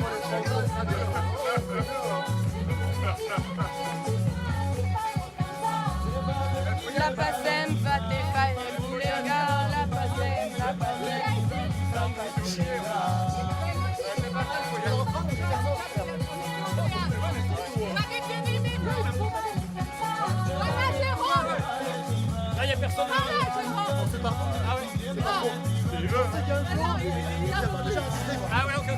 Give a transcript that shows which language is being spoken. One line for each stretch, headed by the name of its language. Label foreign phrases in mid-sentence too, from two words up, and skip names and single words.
Occitan: La passem,
French: va te faire pour les gars,
Occitan: la passem, la passem.
French: Là, il n'y a personne. On se part. Ah oui. Ah ouais, ok.